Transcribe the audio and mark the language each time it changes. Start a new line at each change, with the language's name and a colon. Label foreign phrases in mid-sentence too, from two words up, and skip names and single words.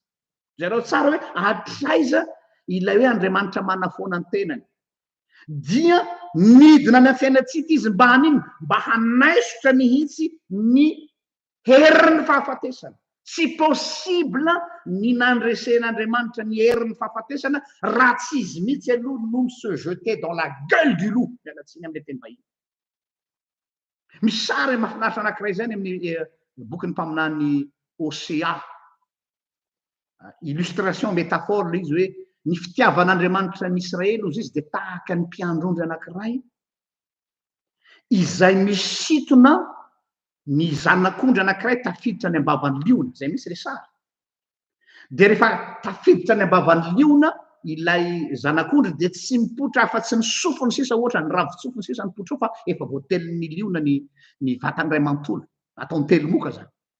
Malagasy: Zareo tsara hoe atraiza ilay hoe Andriamanitra manafoana ny tenany. Dia midina ny fiainatsika izy mba hanino, mba hanaisotra mihitsy ny herin'ny fahafatesana. Tsy possible ny nandresen'Andriamanitra ny herin'ny fahafatesana raha tsy izy mihitsy aloha no
French: se jeter dans la gueule du loup.
Malagasy: Mialatsiny amin'ny teny vahiny. Misy sary mahafinaritra anankiray zany amin'ny bokin'ny mpaminany Osea.
French: Illustration métaphore
Malagasy: le izy hoe ny fitiavan'Andriamanitra ny Israely ozy izy de tahaka ny mpiandrondry anankiray izay misitona ny zanak'ondry anankiray tafiditra ny ambavan'ny liona, zay misy le sary. De rehefa tafiditra ny ambavan'ny liona ilay zanak'ondry de tsy mipotra afa-tsy ny sofiny sisa ohatra ny ravitsofiny sisa ny potra fa efa voatelin'ny liona ny vatany ray manontolo, ataony telomoka zany.